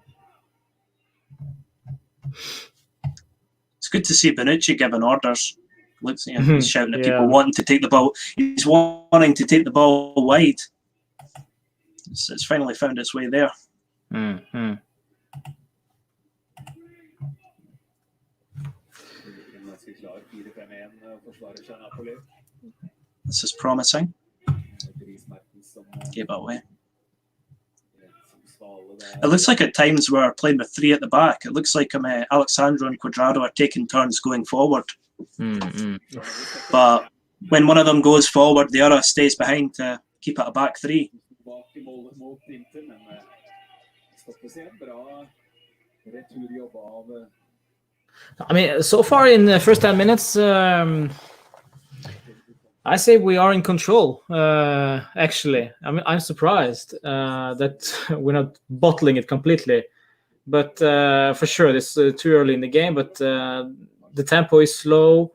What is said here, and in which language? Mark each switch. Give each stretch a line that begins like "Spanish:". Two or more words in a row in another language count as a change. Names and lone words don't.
English: It's good to see Bonucci giving orders. Looks, he's shouting at people Yeah. wanting to take the ball. He's wanting to take the ball wide. It's finally found its way there. Mm-hmm.
Norwegian: Ganske klar 4-5-1 forsvarer fra Napoli.
English: This is promising.
Norwegian: Dries Mertens som
English: Gave it away.
Norwegian: som svale der.
English: It looks like at times we're playing with three at the back. It looks like Alexandro and Cuadrado are taking turns going forward. Mm-hmm. But when one of them goes forward, the other stays behind to keep it a back three.
Norwegian: Bak I målet mot Inter, men stoppes igjen. Bra returjobb av
English: I mean, so far in the first 10 minutes, I say we are in control. Actually, I mean, I'm surprised that we're not bottling it completely. But for sure, it's too early in the game. But the tempo is slow.